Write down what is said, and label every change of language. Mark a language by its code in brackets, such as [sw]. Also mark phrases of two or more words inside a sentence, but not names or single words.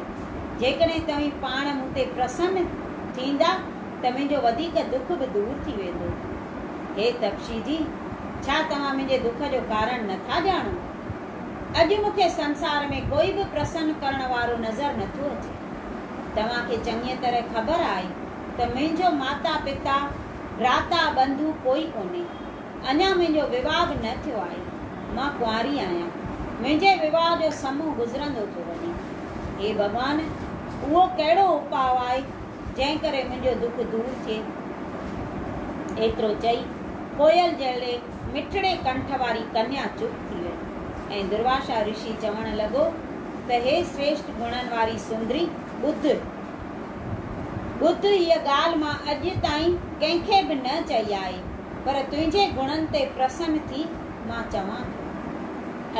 [sd] जेकॾहिं तव्हीं पाण मूं ते प्रसन्न थींदा त मुंहिंजो वधीक दुख बि दूर थी वेंदो। हे तपसी जी, छा तव्हां मुंहिंजे दुख जो कारण नथा ॼाणो? अॼु मूंखे संसार में कोई बि प्रसन्न करण वारो नज़र नथो अचे। तव्हांखे चङी तरह ख़बर आहे त मुंहिंजो माता पिता भ्राता बंधु कोई कोन्हे। अञा मुंहिंजो विवाह बि न थियो आहे। मां कुंवारी आहियां। मुंहिंजे विवाह जो समूह गुज़रंदो थो वञे। हे भॻवान, उहो कहिड़ो उपाउ आहे जंहिं करे मुंहिंजो दुख दूर थिए? एतिरो चई कोयल जहिड़े मिठड़े कंठ वारी कन्या चुप थी वई ऐं दुर्वासा ऋषि चवण लॻो त हे श्रेष्ठ गुणनि वारी सुंदरी, ॿुध हीअ ॻाल्हि मां अॼु ताईं कंहिंखे बि न चई आहे, पर तुंहिंजे गुणनि ते प्रसन्न थी मां चवां थो।